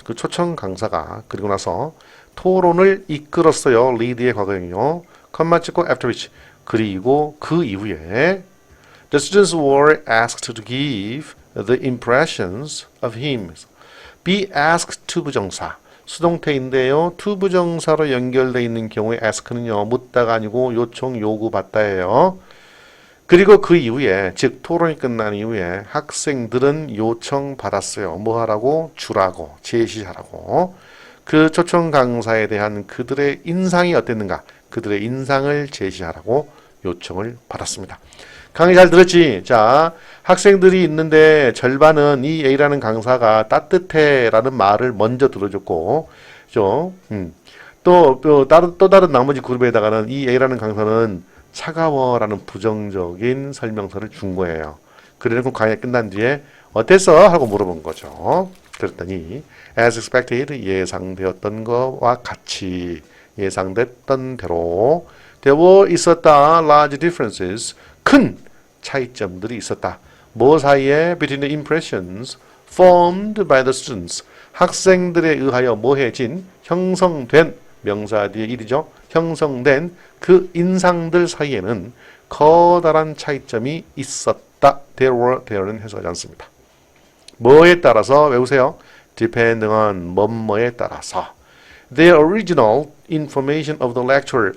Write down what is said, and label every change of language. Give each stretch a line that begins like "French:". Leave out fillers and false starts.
Korean: 그 초청 강사가 그리고 나서 토론을 이끌었어요. lead의 과거형이요. 컴마 찍고
English: after which.
Korean: 그리고 그 이후에
English: the students were asked to give the impressions of him.
Korean: be asked to 부정사. 수동태인데요. to 부정사로 연결되어 있는 경우에 ask는요. 묻다가 아니고 요청 요구받다예요. 그리고 그 이후에, 즉 토론이 끝난 이후에 학생들은 요청받았어요. 뭐 하라고? 주라고, 제시하라고. 그 초청 강사에 대한 그들의 인상이 어땠는가? 그들의 인상을 제시하라고 요청을 받았습니다. 강의 잘 들었지? 자, 학생들이 있는데 절반은 이 A라는 강사가 따뜻해 라는 말을 먼저 들어줬고, 또 다른 나머지 그룹에다가는 이 A라는 강사는 차가워라는 부정적인 설명서를 준 거예요. 그래놓고 강의 끝난 뒤에 어땠어? 하고 물어본 거죠. 그랬더니
English: as expected,
Korean: 예상되었던 것과 같이 예상됐던 대로
English: there were
Korean: 있었다
English: large differences,
Korean: 큰 차이점들이 있었다. 뭐 사이에?
English: between the impressions formed by the students,
Korean: 학생들에 의하여 뭐해진? 형성된, 명사 뒤에 일이죠. 형성된 그 인상들 사이에는 커다란 차이점이 있었다. there는 해석하지 않습니다. 뭐에 따라서 외우세요.
English: depending on
Korean: 뭐뭐에 따라서.
English: The original information of the lecturer.